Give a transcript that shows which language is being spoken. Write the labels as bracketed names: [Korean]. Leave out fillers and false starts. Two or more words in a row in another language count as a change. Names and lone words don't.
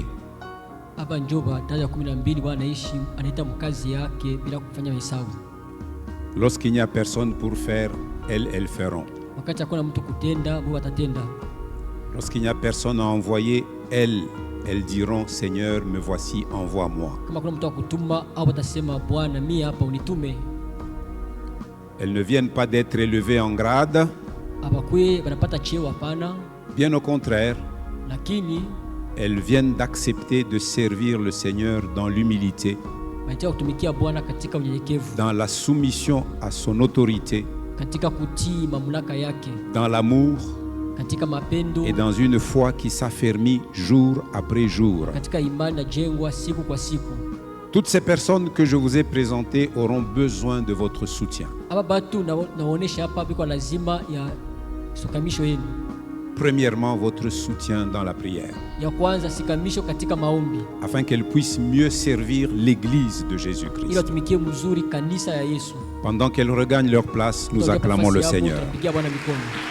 [Swahili] Hapa njoba daraja 12 Bwana anaishi anaita mkazi yake bila kufanya hesabu. [French] Lorsqu'il n'y a personne pour faire, elles feront. [Swahili] Wakati hakuna mtu kutenda, wao watatenda. [French] Lorsqu'il n'y a personne à envoyer, elles diront, Seigneur, me voici, envoie-moi. [Swahili] Kama kuna mtu wa kutuma au watasema Bwana mimi hapa unitume. [French] Elles ne viennent pas d'être élevées en grade. [Swahili] Abakwe wanapata cheo hapana. [French] Bien au contraire, [Swahili] Lakini [French] elles viennent d'accepter de servir le Seigneur dans l'humilité, [Swahili] wanataka kutumikia Bwana katika unyenyekevu, [French] dans la soumission à son autorité, [Swahili] katika kutii mamlaka yake, [French] dans l'amour [Swahili] katika mapendo [French] et dans une foi qui s'affermit jour après jour. [Swahili] katika imani na jengwa siku kwa siku. [French] Toutes ces personnes que je vous ai présentées auront besoin de votre soutien. [Swahili] Aba batu naonesha hapa biko lazima ya sukamisho yenu. [French] Premièrement, votre soutien dans la prière, [Swahili] Ya kwanza sikamisho katika maombi, [French] afin qu'elle puisse mieux servir l'Église de [Swahili] ili [French] Jésus-Christ. [Swahili] watumikie mzuri kanisa ya Yesu. [French] Pendant qu'elles regagnent leur place, nous acclamons le Seigneur. [Swahili] Tunapigia Bwana mikono.